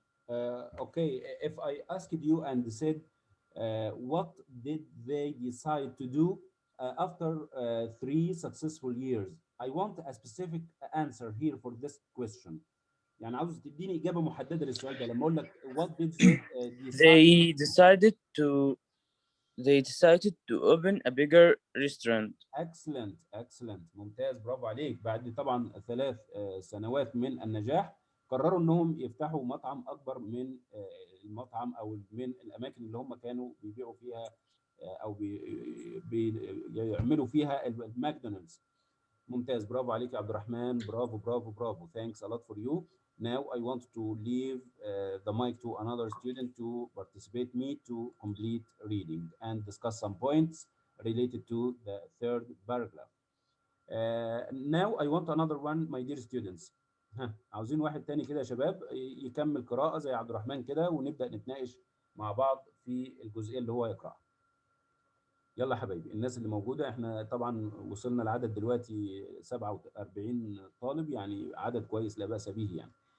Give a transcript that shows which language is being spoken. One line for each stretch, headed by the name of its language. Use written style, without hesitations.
English: Okay, if I asked you and said, what did they decide to do after 3 successful years? I want a specific answer here for this question.
Arabic: يعني عاوز تديني إجابة محددة للسؤال ده. لما أقول لك
English: what did they decide? They decided to open a bigger restaurant. Excellent, excellent،
Arabic: ممتاز، برافو عليك. بعد طبعا 3 سنوات من النجاح قرروا انهم يفتحوا مطعم اكبر من المطعم او من الاماكن اللي هم كانوا بيبيعوا فيها او بيعملوا فيها الماكدونالدز. ممتاز، برافو عليك يا عبد الرحمن، برافو برافو برافو.
English: Thanks a lot for you. Now I want to leave the mic to another student to participate me to complete reading and discuss some points related to the third paragraph. Now I want another one, my dear students.
Arabic: ها عاوزين واحد تاني كده يا شباب يكمل قراءة زي عبد الرحمن كده، ونبدأ نتناقش مع بعض في الجزئية اللي هو يقرأها. يلا حبايبي، الناس اللي موجودة، احنا طبعا وصلنا العدد دلوقتي 47 طالب، يعني عدد كويس لا بأس به يعني.